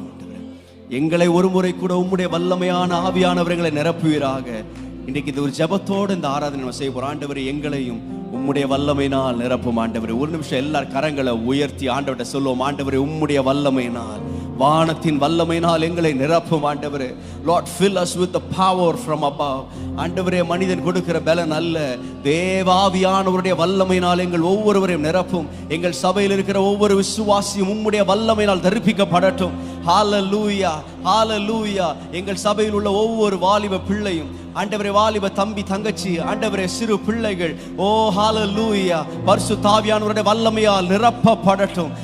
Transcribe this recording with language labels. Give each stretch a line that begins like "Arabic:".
Tamil: ஆண்டவரே, எங்களை ஒரு முறை கூட உம்முடைய வல்லமையான ஆவியானவர்களை நிரப்புவீராக. இன்றைக்கு இந்த ஒரு ஜெபத்தோடு இந்த ஆராதனை நம்ம செய்ய போறோம். ஆண்டவரே, எங்களையும் உம்முடைய வல்லமையினால் நிரப்பும். ஆண்டவரே, ஒரு நிமிஷம் எல்லாரும் கரங்களை உயர்த்தி ஆண்டவர்கிட்ட சொல்லுவோம், ஆண்டவரே உம்முடைய வல்லமையினால், வானத்தின் வல்லமையினால் எங்களை நிரப்பும்.
English: ஆண்டவரே, Lord, fill us with the power from above.
Tamil: ஆண்டவரே, மனிதன் கொடுக்கிற பலன் அல்ல, தேவாவியானவருடைய வல்லமையினால் எங்கள் ஒவ்வொருவரையும் நிரப்பும். எங்கள் சபையில் இருக்கிற ஒவ்வொரு விசுவாசியும் உம்முடைய வல்லமையினால் தரிப்பிக்கப்படட்டும். ஹல்லேலூயா, ஹல்லேலூயா. எங்கள் சபையில் உள்ள ஒவ்வொரு வாலிப பிள்ளையும், ஆண்டவரே, வாலிப தம்பி தங்கச்சி, ஆண்டவரே, சிறு பிள்ளைகள், ஓ ஹல்லேலூயா, பரிசுத்த ஆவியானவருடைய வல்லமையால் நிரப்பப்படட்டும்.